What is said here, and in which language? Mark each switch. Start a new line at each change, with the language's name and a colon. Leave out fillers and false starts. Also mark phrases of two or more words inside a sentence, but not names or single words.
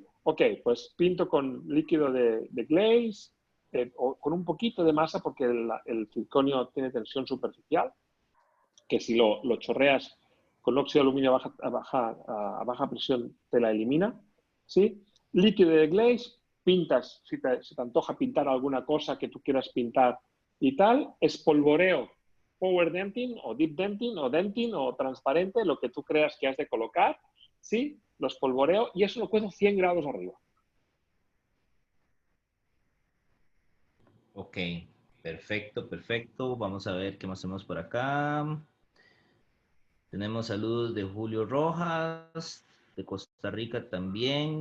Spanish: Ok, pues pinto con líquido de glaze, o con un poquito de masa porque el circonio tiene tensión superficial, que si lo chorreas con óxido de aluminio a baja presión te la elimina. ¿Sí? Líquido de glaze, pintas, si te antoja pintar alguna cosa que tú quieras pintar y tal, espolvoreo power denting o deep denting o transparente, lo que tú creas que has de colocar, ¿sí? Lo espolvoreo y eso lo cuezo 100 grados arriba. ok, perfecto, perfecto. Vamos a ver qué más tenemos por acá. Tenemos saludos de Julio Rojas, de Costa Rica también.